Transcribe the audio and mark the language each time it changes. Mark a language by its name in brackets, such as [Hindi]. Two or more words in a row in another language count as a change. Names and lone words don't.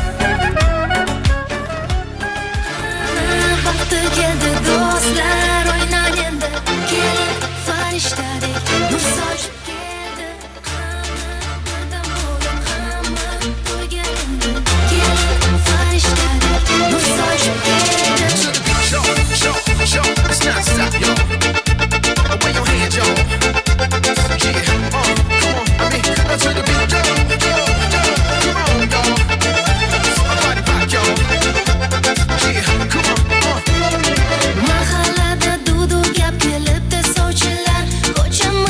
[Uzbek] Vaqti keldi do'stlar, o'ynang endi. Kelin farishtadek nur sochib keldi. Hamma bo'lib, hamma to'yga endi. Kelin farishtadek nur sochib keldi. [English] It's not stop, yo. Wave your hands, yo. Yeah, come on. I mean, to the beat, yo. Come on, y'all. Body rock, yo. Yeah, come on. [Uzbek] Mahallada dudu gap kelibdi sovchilar, ko'cha